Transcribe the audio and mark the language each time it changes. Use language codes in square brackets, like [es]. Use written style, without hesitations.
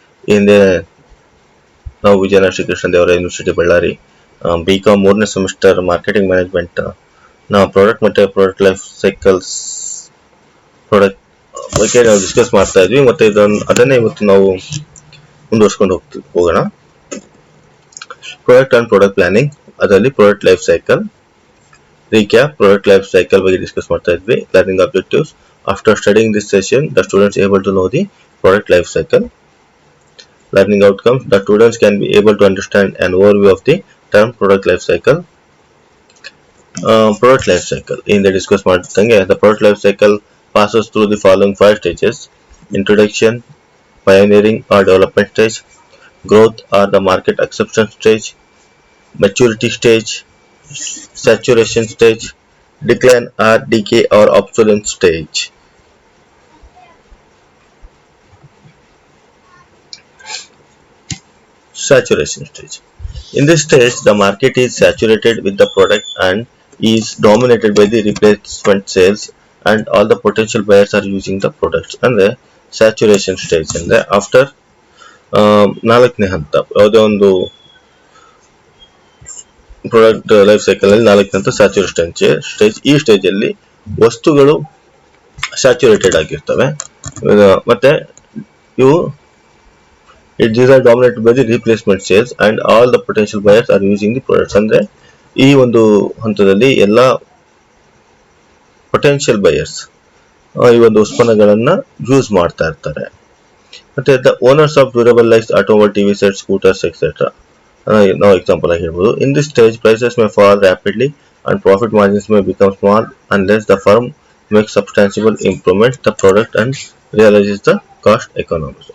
[kn] ಈ ಹಿಂದೆ ನಾವು ವಿಜಯನಗರ ಶ್ರೀಕೃಷ್ಣ ದೇವರಾಯ ಯೂನಿವರ್ಸಿಟಿ ಬಳ್ಳಾರಿ BCom 3ನೇ ಸೆಮಿಸ್ಟರ್ ಮಾರ್ಕೆಟಿಂಗ್ ಮ್ಯಾನೇಜ್ಮೆಂಟ್ ನಾವು ಪ್ರಾಡಕ್ಟ್ ಮತ್ತೆ ಪ್ರಾಡಕ್ಟ್ ಲೈಫ್ ಸೈಕಲ್ಸ್ ಪ್ರಾಡಕ್ಟ್ ಬಗ್ಗೆ ನಾವು ಡಿಸ್ಕಸ್ ಮಾಡ್ತಾ ಇದ್ವಿ. ಮತ್ತೆ ಅದನ್ನೇ ಇವತ್ತು ನಾವು ಮುಂದುವರ್ಸ್ಕೊಂಡು ಹೋಗೋಣ. ಪ್ರಾಡಕ್ಟ್ ಅಂಡ್ ಪ್ರಾಡಕ್ಟ್ ಪ್ಲಾನಿಂಗ್, ಅದರಲ್ಲಿ product life cycle recap, product life cycle ಬಗ್ಗೆ ಡಿಸ್ಕಸ್ ಮಾಡ್ತಾ ಇದ್ವಿ. [en] Learning objectives: after studying this session, the students able to know the product life cycle. Learning outcomes: the students can be able to understand an overview of the term product life cycle. Product life cycle in the discuss ಮಾಡ್ತಂಗೆ the product life cycle passes through the following 5 stages: introduction, pioneering or development stage, growth or the market acceptance stage, maturity stage, saturation stage, decline or decay or obsolescence stage. Saturation stage. In this stage, the market is saturated with the product and is dominated by the replacement sales, and all the potential buyers are using the products. And the saturation stage [kn] ಅಂದ್ರೆ after 4ನೇ ಹಂತ ಯಾವುದೇ ಒಂದು product life cycle ಅಲ್ಲಿ 4ನೇ ಹಂತ saturation stage. ಈ stage ಅಲ್ಲಿ ವಸ್ತುಗಳು ಸ್ಯಾಚುರೇಟೆಡ್ ಆಗಿರ್ತವೆ. ಮತ್ತೆ ಇವು [en] these are dominated by the replacement sales and all the potential buyers are using the products. [kn] ಅಂದ್ರೆ ಈ ಒಂದು ಹಂತದಲ್ಲಿ ಎಲ್ಲ ಪೊಟೆನ್ಷಿಯಲ್ ಬಯರ್ಸ್ ಈ ಒಂದು ಉತ್ಪನ್ನಗಳನ್ನ ಯೂಸ್ ಮಾಡ್ತಾ ಇರ್ತಾರೆ. [en] ಮತ್ತೆ the owners of durable life automobile, TV set, scooters etcetera [kn] ನಾವು ಎಕ್ಸಾಂಪಲ್ ಆಗಿ ಹೇಳ್ಬೋದು. [en] In this stage prices may fall rapidly and profit margins may become small unless the firm makes substantial improvements the product and realizes the cost economics.